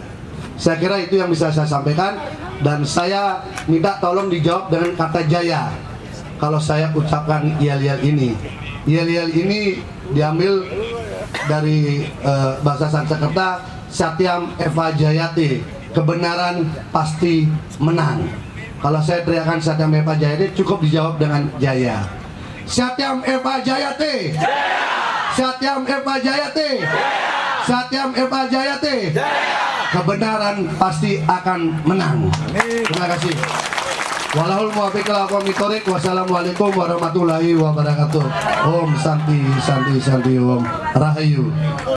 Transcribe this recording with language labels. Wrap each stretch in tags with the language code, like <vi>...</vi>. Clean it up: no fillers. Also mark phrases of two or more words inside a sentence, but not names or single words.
<id>Saya kira itu yang bisa saya sampaikan. Dan saya minta tolong dijawab dengan kata jaya kalau saya ucapkan yel-yel ini. Yel-yel ini diambil dari bahasa Sanskerta,</id> <sa>सत्यम् एव जयते,</sa> <id>kebenaran pasti menang. Kalau saya teriakan</id> <sa>Satyam Eva Jayate,</sa> <id>cukup dijawab dengan jaya.</id> <sa>सत्यम् एव जयते, सत्यम् एव जयते, सत्यम् एव जयते,</sa> <id>kebenaran pasti akan menang. Terima kasih.</id> <ar>والله الموفق إلى أقوم الطريق. والسلام عليكم ورحمة الله وبركاته.</ar> <sa>ॐ शान्तिः शान्तिः शान्तिः ॐ Rahayu.</sa>